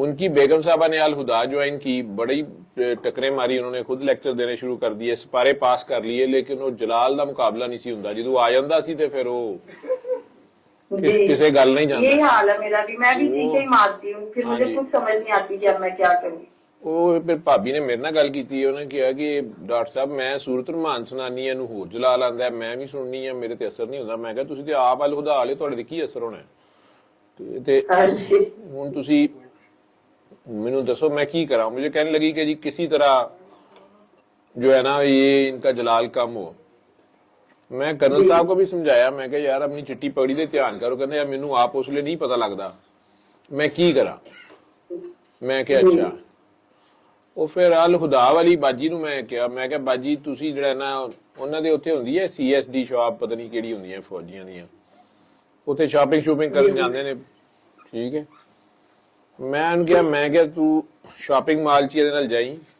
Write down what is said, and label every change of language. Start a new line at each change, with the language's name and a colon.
Hindi: उनकी बेगम साहबा ने अल हुदा ज्वाइन की, बड़ी टकरे मारी, उन्होंने खुद लेक्चर देने शुरू कर दिए, सिपारे पास कर लिए, लेकिन वो जलाल का मुकाबला
Punjabi: नहीं सी हुंदा, जो आ जांदा सी ते फिर वो किसी गल नहीं जानता।
Hindi: यही हाल है मेरा भी, मैं भी चीखें ही मारती हूँ, फिर मुझे कुछ समझ नहीं आती कि अब मैं क्या करूँ।
Punjabi: ਉਹ ਫਿਰ ਭਾਬੀ ਨੇ ਮੇਰੇ ਨਾਲ ਗੱਲ ਕੀਤੀ, ਉਹਨੇ ਕਿਹਾ ਕਿ ਡਾਕਟਰ ਸਾਹਿਬ ਮੈਂ ਸੂਰਤ ਰਮਾਨ ਸੁਣਾਨੀ ਇਹਨੂੰ ਹੋਰ ਜਲਾਲ ਆਂਦਾ, ਮੈਂ ਵੀ ਸੁਣਨੀ ਆ, ਮੇਰੇ ਤੇ ਅਸਰ ਨਹੀਂ ਹੁੰਦਾ। ਮੈਂ ਕਿਹਾ ਤੁਸੀਂ ਤੇ ਆਪ ਅਲ ਹੁਦਾ ਵਾਲੇ, ਤੁਹਾਡੇ ਤੇ ਕੀ ਅਸਰ ਹੋਣਾ ਤੇ ਹੁਣ ਤੁਸੀਂ ਮੈਨੂੰ ਦੱਸੋ मैं ਕੀ ਕਰਾਂ।
Hindi: मुझे कहने लगी कि जी किसी तरह जो है ना ये इनका जलाल कम हो। मैं कर्नल साहब को भी समझाया, मैं कहा यार
Punjabi: अपनी चिट्टी पगड़ी ते ध्यान करो,
Hindi: कहते यार
Punjabi: मैनू आप उस लिए नहीं पता लगता मैं की करा।
Hindi: मैं क्या अच्छा
Punjabi: ਉਹ ਫਿਰ ਅਲ ਹੁਦਾ ਵਾਲੀ ਬਾਜੀ ਨੂੰ ਮੈਂ ਕਿਹਾ ਬਾਜੀ ਤੁਸੀਂ ਜਿਹੜਾ ਨਾ ਉਹਨਾਂ ਦੇ ਉੱਥੇ ਹੁੰਦੀ ਹੈ CSD ਸ਼ਾਪ, ਪਤਾ ਨਹੀਂ ਕਿਹੜੀ ਹੁੰਦੀਆਂ ਫੌਜੀਆਂ ਦੀਆਂ, ਉੱਥੇ ਸ਼ਾਪਿੰਗ ਕਰਨ ਜਾਂਦੇ ਨੇ, ਠੀਕ ਹੈ। ਮੈਂ ਕਿਹਾ ਤੂੰ ਸ਼ਾਪਿੰਗ ਮਾਲ 'ਚ ਇਹਦੇ ਨਾਲ ਜਾਈ।